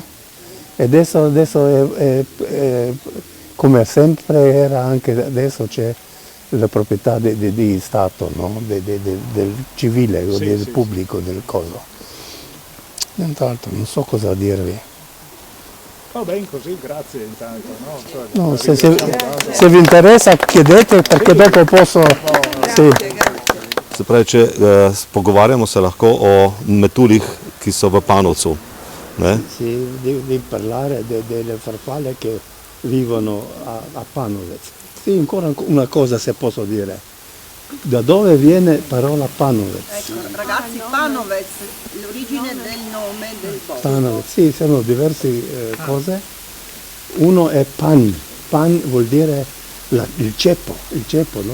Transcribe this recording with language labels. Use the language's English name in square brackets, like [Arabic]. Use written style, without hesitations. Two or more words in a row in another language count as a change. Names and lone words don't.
[Italian] E adesso è, come sempre era anche adesso c'è la proprietà di Stato, no? Del civile, Sì, del sì, pubblico, del coso. Nient'altro, non so cosa dirvi. Va bene così, grazie intanto. No? Cioè, No, la se ringraziamo tanto. vi interessa chiedete perché dopo posso... Sì. [Slovenian] Se pravi, če pogovarjamo se lahko o metulih, ki so v Panovcu. Ne? [Italian] Sì, di parlare delle farfalle che vivono a Panovec. Sì, ancora una cosa se posso dire. Da dove viene parola Panovec? Ecco, ragazzi, Panovec, l'origine del nome del posto. Panovec, sì, sono diverse cose. Uno è pan vuol dire il ceppo, no?